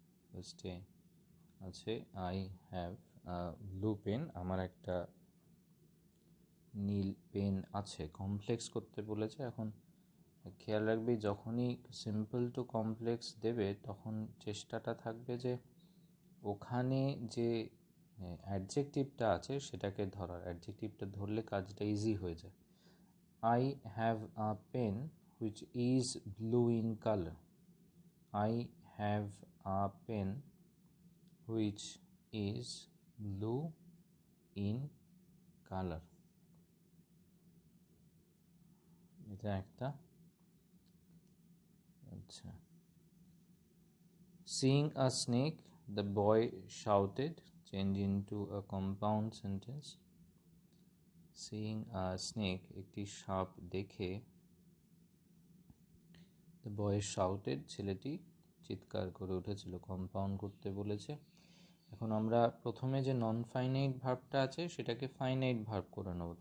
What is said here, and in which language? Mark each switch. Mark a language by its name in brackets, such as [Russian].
[Bangla] ফার্স্টে আছে [English] I have a blue pen, [Bangla] আমার একটা নীল পেন আছে। কমপ্লেক্স করতে বলেছে। এখন খেয়াল রাখবি, যখনই সিম্পল টু কমপ্লেক্স দেবে তখন চেষ্টাটা থাকবে যে ওখানে যে অ্যাডজেক্টিভটা আছে সেটাকে ধরার। অ্যাডজেক্টিভটা ধরলে কাজটা ইজি হয়ে যায়। [English] I have a pen which is blue in color. I have a pen which is blue in color. [Bangla] এটা একটা। [English] আচ্ছা, seeing a snake, the boy shouted. Change into a compound sentence. Seeing a snake, [Bangla] একটি সাপ দেখে, [English] the boy shouted, [Bangla] ছেলেটি চিৎকার করে উঠেছিল। কম্পাউন্ড করতে বলেছে। এখন আমরা প্রথমে যে নন ফাইনাইট ভার্বটা আছে সেটাকে ফাইনাইট ভার্ব করে নেব।